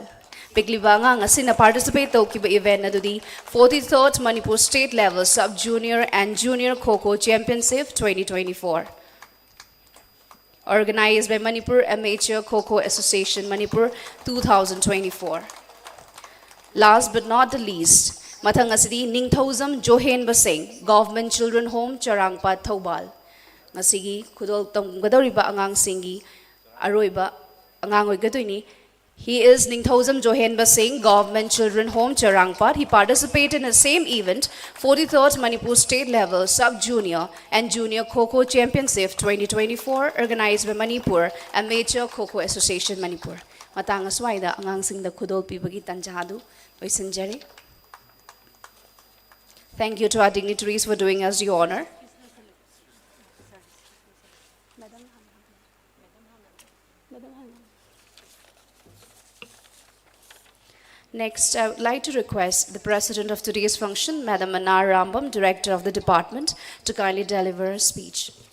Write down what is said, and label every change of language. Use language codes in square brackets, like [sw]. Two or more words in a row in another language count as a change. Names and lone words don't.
[mni] Piglibanga ngasina participate to kiba event na dudi 43rd Manipur State Level Sub-Junior and Junior Kho-Kho Championship 2024, organized by Manipur Amateur Kho-Kho Association, Manipur 2024. [en] Last but not the least, [mni] Mathangasidi Ningthauzam Johen Basing, Government Children Home, Charangpat, Thoubal. Masigi khudol tamgadoriba angang singi aroiba angang oigadoini. [en] He is Ningthosam Johenba Singh, Government Children Home, Charangpat. He participated in the same event, 43rd Manipur State Level Sub-Junior and Junior Kho-Kho Championship 2024, organized by Manipur Amateur Kho-Kho Association, Manipur. [mni] Matang aswaida angang sing da khudol pibagi tanjadu oisanjari. [en] Thank you to our dignitaries for doing us the honor. Next, I would like to request the president of today's function, Madam Manar Rambam, director of the department, to kindly deliver a speech.